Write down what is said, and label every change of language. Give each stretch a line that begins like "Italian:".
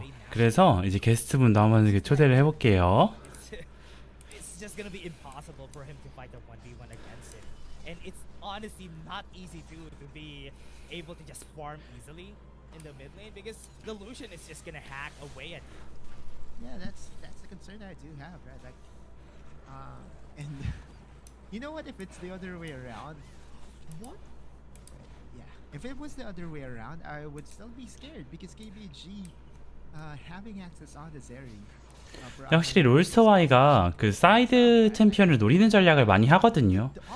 Korean: 그래서 이제 게스트분도 한번 이렇게 초대를 해볼게요.
English: It's just gonna be impossible for him to fight a 1v1 against it. And it's honestly not easy to be able to just farm easily in the mid lane because the Lucian is just gonna hack away at you. yeah, that's the concern I do have, right? Like, and you know what? If it's the other way around, what? Yeah, if it was the other way around, I would still be scared because KBG having access on the Zeri
Korean: 근데 확실히 롤스터와이가 그 사이드 챔피언을 노리는 전략을 많이 하거든요.